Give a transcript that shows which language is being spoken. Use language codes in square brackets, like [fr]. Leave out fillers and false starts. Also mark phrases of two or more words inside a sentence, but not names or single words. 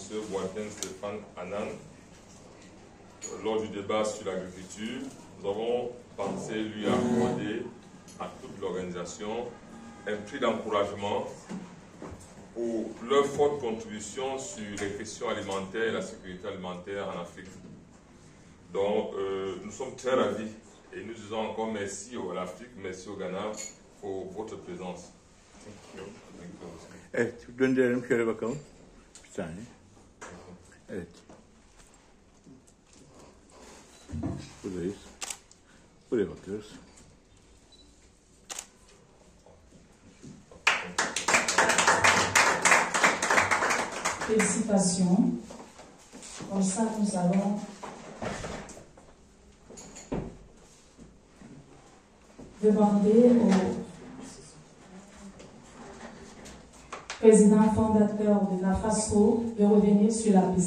[fr] Bointen Stéphane Annan, lors du débat sur l'agriculture, nous avons pensé lui accorder à toute l'organisation un prix d'encouragement pour leur forte contribution sur les questions alimentaires et la sécurité alimentaire en Afrique. Donc, nous sommes très ravis et nous disons encore merci à l'Afrique, merci au Ghana pour votre présence. [tr] Evet, gönderelim şöyle bakalım. Bir saniye. Evet. Buradayız. Buraya bakıyoruz. [fr] Félicitations. Comme ça, nous allons demander au président fondateur de la FASO de revenir sur la piste.